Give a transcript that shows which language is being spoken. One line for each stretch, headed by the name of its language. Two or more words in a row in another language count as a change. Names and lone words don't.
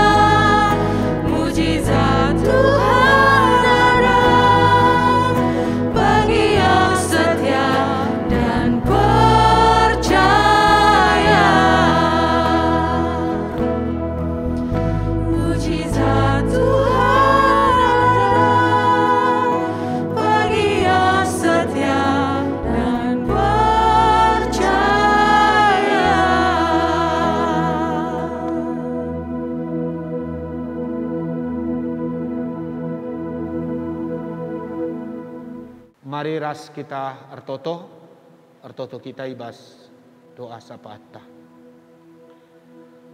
Indonesian: Mujizat Tuhan ada bagi yang setia dan percaya. Mujizat Tuhan ada bagi yang setia dan percaya.
Batak Karo: Mari ras kita ertoto kita ibas doa sapata.